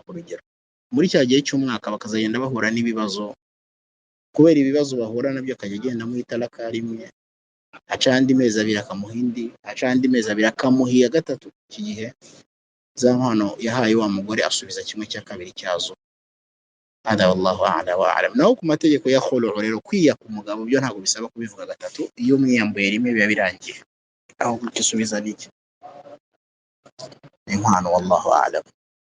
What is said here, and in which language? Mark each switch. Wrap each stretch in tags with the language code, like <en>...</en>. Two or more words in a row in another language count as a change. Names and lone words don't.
<rw>Urugero, muri cya gihe cy'umwaka bakazagenda bahura n'ibibazo, kubera ibibazo bahura nabyo akajya agenda mu italaka rimwe, aca andi mezi abiri akamuha indi, aca andi mezi abiri akamuha iya gatatu. Iki gihe za nkwano yahaye wa mugore asubiza 1/2 cyazo.</rw> <ar>هذا والله أعلى وأعلم.</ar> <rw>Naho ku mategeko ya khulu rero, kwiyaka umugabo byo ntabwo bisaba kubivuga gatatu. Iyo mwiyambuye rimwe biba birangiye, aho gisubiza niki inkwano.</rw> <ar>والله أعلم.</ar>